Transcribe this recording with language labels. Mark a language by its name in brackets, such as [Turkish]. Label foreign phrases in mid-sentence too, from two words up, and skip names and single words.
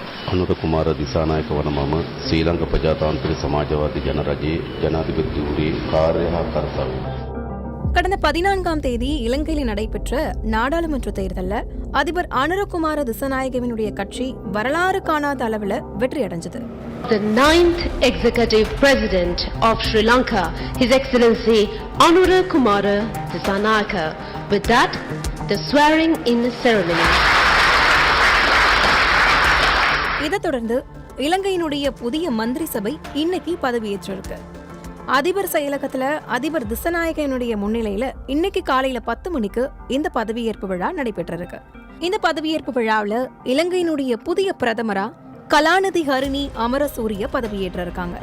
[Sinhala] අනුරකුමාර දිසානායකවන මම ශ්‍රී ලංකා ප්‍රජාතාන්ත්‍රික සමාජවාදී ජනරජයේ ජනාධිපතිවරේ කාර්ය හා කර්තව්‍ය. [Tamil] கடந்த 14ஆம் தேதி இலங்கையில் நடைபெற்ற நாடாளுமன்ற தேர்தலில் அதிபர் அனுரகுமார திசாநாயகவினுடைய கட்சி வரலாறு காணாத அளவில் வெற்றி அடைஞ்சது. [English] The 9th Executive President of Sri Lanka, His Excellency Anurakkumara Dissanayaka. With that, the swearing-in ceremony. [Tamil] இதை தொடர்ந்து இலங்கையினுடைய புதிய மந்திரி சபை இன்னைக்கு பதவியேற்றிருக்கு. அதிபர் செயலகத்துல அதிபர் திசாநாயகனுடைய முன்னிலையில இன்னைக்கு காலையில 10 மணிக்கு இந்த பதவியேற்பு விழா நடைபெற்றிருக்கு. இந்த பதவியேற்பு விழாவில் இலங்கையினுடைய புதிய பிரதமரா கலாநிதி ஹரிணி அமரசூரிய பதவியேற்றிருக்காங்க.